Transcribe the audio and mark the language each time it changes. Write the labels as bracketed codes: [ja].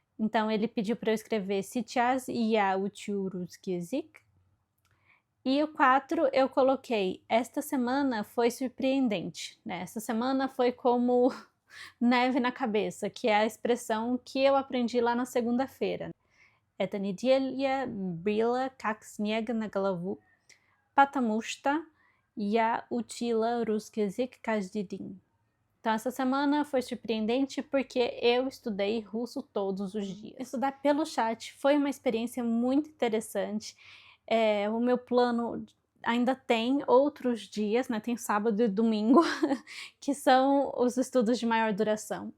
[pt] Então ele pediu para eu escrever Sichas e Yauchu Ruskizik. E o 4 eu coloquei, esta semana foi surpreendente, né? Esta semana foi como neve na cabeça, que é a expressão que eu aprendi lá na segunda-feira. [ru] Это неделя была как снег на голову, потому что я учила русский язык каждый день. [pt] Então, essa semana foi surpreendente porque eu estudei russo todos os dias. Estudar pelo chat foi uma experiência muito interessante. O meu plano ainda tem outros dias, né? Tem sábado e domingo, que são os estudos de maior duração.